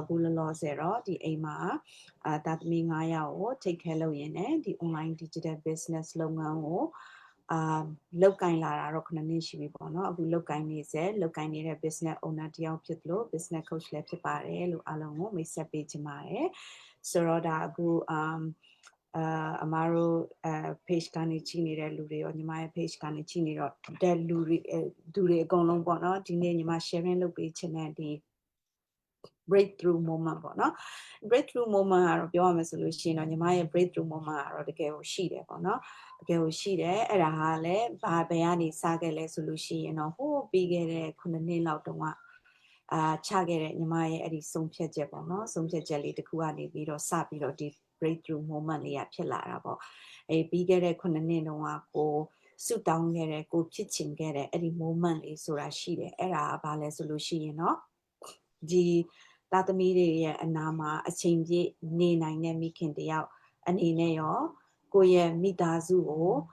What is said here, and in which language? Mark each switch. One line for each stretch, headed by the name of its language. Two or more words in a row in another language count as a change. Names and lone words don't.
Burmese: အခုလောလောဆယ်တော့ဒီအိမ်မှာသားသမီး9ယောက်ကို
English: take care
Burmese: လုပ်ရင်းနဲ့ဒီ
English: online digital business
Burmese: လုပ်ငန်းကိုလောက်ကင်လာတာတော့9နှစ်ရှိပြီပေါ့နော်အခုလောက်ကင်နေတဲ့
English: business owner
Burmese: တယောက်ဖြစ်လို့
English: business coach
Burmese: လည်းဖြစ်ပါတယ်လို့အားလုံးကိုမိတ်ဆက်ပေးချင်ပါတယ်ဆိုတော့ဒါအခုအမားတို့page ကနေကြည့်နေတဲ့လူတွေရောညီမရဲ့ page ကနေကြည့်နေတော့တဲ့လူတွေအကုန်လုံးပေါ့နော်ဒီနေ့ညီမ sharing လုပ်ပေးချင်တဲ့ဒီ
English: breakthrough moment
Burmese: ပေါ့နော်
English: breakthrough moment
Burmese: ကတော့ပြောရမယ်ဆိုလို့ရှိရင်တော့ညီမရဲ့
English: breakthrough moment
Burmese: ကတော့တကယ်ကိုရှိတယ်ပေါ့နော်တကယ်ကိုရှိတယ်အဲ့ဒါဟာလည်းဘ ယ်ကနေစခဲ့လဲဆိုလို့ရှိရင်တော့ဟိုးပြီးခဲ့တဲ့9နှစ်လောက်တုန်းကချခဲ့တဲ့ညီမရဲ့အဲ့ဒီဆုံးဖြတ်ချက်ပေါ့နော်ဆုံးဖြတ်ချက်လေးတစ်ခုကနေပြီးတော့စပြီးတော့ဒီ
English: breakthrough moment
Burmese: လေးဖြစ်လာတာပေါ့ပြီးခဲ့တဲ့9နှစ်တုန်းကကိုဆူတောင်းခဲ့တဲ့ကိုဖြစ်ချင်ခဲ့တဲ့အဲ့ဒီ moment လေးဆိုတာရှိတယ်အဲ့ဒါဘာလဲဆိုလို့ရှိရင်တော့ဒီသားသမီးတွေရဲ့အနာမှာအချိန်ပြည့်နေနိုင်တဲ့မိခင်တယောက်အနေနဲ့ရောကိုရဲ့မိသားစုကို